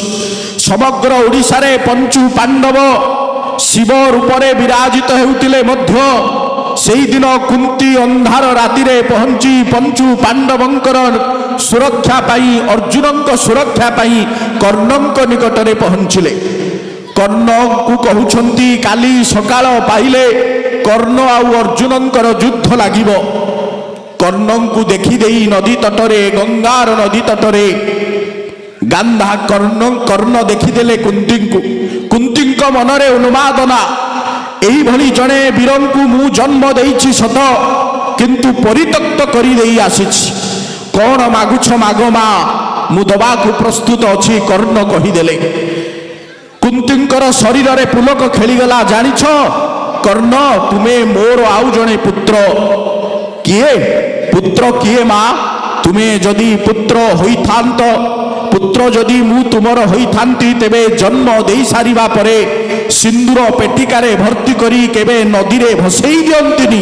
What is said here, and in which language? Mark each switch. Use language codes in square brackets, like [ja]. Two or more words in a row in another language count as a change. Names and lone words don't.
[or] ସମଗ୍ର ଓଡ଼ିଶା ରେ ପଞ୍ଚୁ ପାଣ୍ଡବ ଶିବ ରୂପରେ ବିରାଜିତ ହେଉଥିଲେ ମଧ୍ୟ ସେହି ଦିନ କୁନ୍ତୀ ଅନ୍ଧାର ରାତି ରେ ପହଞ୍ଚି ପଞ୍ଚୁ ପାଣ୍ଡବଙ୍କର ସୁରକ୍ଷା ପାଇଁ, ଅର୍ଜୁନଙ୍କ ସୁରକ୍ଷା ପାଇଁ କର୍ଣ୍ଣଙ୍କ ନିକଟରେ ପହଞ୍ଚିଲେ। କର୍ଣ୍ଣ କୁ କହୁଛନ୍ତି କାଲି ସକାଳ ପାଇଲେ କର୍ଣ୍ଣ ଆଉ ଅର୍ଜୁନଙ୍କର ଯୁଦ୍ଧ ଲାଗିବ। କର୍ଣ୍ଣ କୁ ଦେଖି ଦେଇ ନଦୀ ତଟରେ, ଗଙ୍ଗାର ନଦୀ ତଟରେ ଗାଧା କର୍ଣ୍ଣ ଦେଖିଦେଲେ କୁନ୍ତୀ କୁ। କୁନ୍ତୀ ମନରେ ଉନ୍ମାଦନା, ଏହି ଭଳି ଜଣେ ବୀରଙ୍କୁ ମୁଁ ଜନ୍ମ ଦେଇଛି ସତ, କିନ୍ତୁ ପରିତ୍ୟକ୍ତ କରି ଦେଇ ଆସିଛି। କଣ ମାଗୁଛ ମାଗ ମା, ମୁଁ ଦେବା କୁ ପ୍ରସ୍ତୁତ ଅଛି କର୍ଣ୍ଣ କହିଦେଲେ। କୁନ୍ତୀଙ୍କର ଶରୀରରେ ପୁଲକ ଖେଳିଗଲା। ଜାଣିଛ କର୍ଣ୍ଣ, ତୁମେ ମୋର ଆଉ ଜଣେ ପୁତ୍ର। କିଏ ପୁତ୍ର? କିଏ ମା? ତୁମେ ଯଦି ପୁତ୍ର ହୋଇଥାନ୍ତ, ପୁତ୍ର ଯଦି ମୁଁ ତୁମର ହୋଇଥାନ୍ତି, ତେବେ ଜନ୍ମ ଦେଇ ସାରିବା ପରେ ସିନ୍ଦୁର ପେଟିକାରେ ଭର୍ତ୍ତି କରି କେବେ ନଦୀରେ ଭସେଇ ଦିଅନ୍ତିନି?